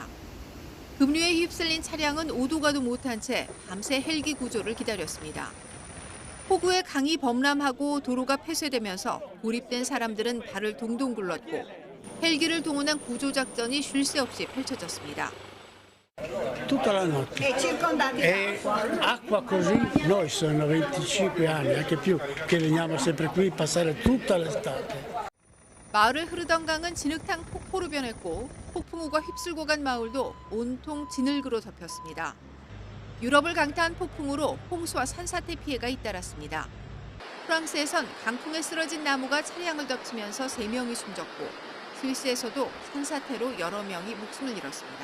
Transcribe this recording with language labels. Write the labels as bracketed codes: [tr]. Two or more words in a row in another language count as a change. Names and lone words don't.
[ko] 급류에 휩쓸린 차량은 오도 가도 못한 채 밤새 헬기 구조를 기다렸습니다. 폭우에 강이 범람하고 도로가 폐쇄되면서 고립된 사람들은 발을 동동 굴렀고 헬기를 동원한 구조작전이 쉴 새 없이 펼쳐졌습니다. [it] Tutta la notte. E acqua così, noi sono 25 anni, anche più, che veniamo sempre qui a passare tutta l'estate. [ko] 마을을 흐르던 강은 진흙탕 폭포로 변했고 폭풍우가 휩쓸고 간 마을도 온통 진흙으로 덮였습니다. 유럽을 강타한 폭풍우로 홍수와 산사태 피해가 잇따랐습니다. 프랑스에선 강풍에 쓰러진 나무가 차량을 덮치면서 3명이 숨졌고 스위스에서도 산사태로 여러 명이 목숨을 잃었습니다.